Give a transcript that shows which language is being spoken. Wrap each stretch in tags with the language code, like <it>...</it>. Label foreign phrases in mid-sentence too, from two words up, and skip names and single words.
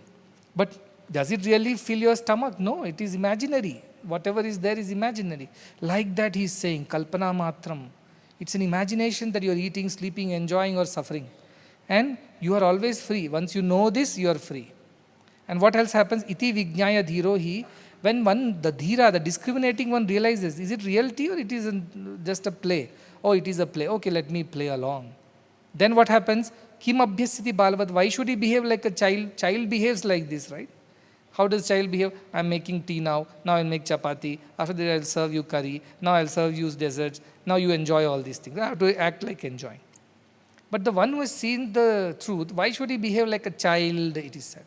<en>But does it really fill your stomach? No, it is imaginary. Whatever is there is imaginary. Like that he is saying,</en> <sa>Kalpana Matram.</sa> <en>It's an imagination that you are eating, sleeping, enjoying or suffering. And you are always free. Once you know this, you are free. And what else happens?</en> <sa>Iti vijnaya dhiro hi.</sa> <en>When the dhira, the discriminating one realizes, is it reality or it is just a play? Oh, it is a play. Okay, let me play along. Then what happens?</en> <sa>Kim abhyasiti balavad.</sa> <en>Why should he behave like a child? Child behaves like this, right? How does child behave? I am making tea now. Now I will make chapati. After that I will serve you curry. Now I will serve you desserts. Now you enjoy all these things. I have to act like enjoying. But the one who has seen the truth, why should he behave like a child, it is said.</en>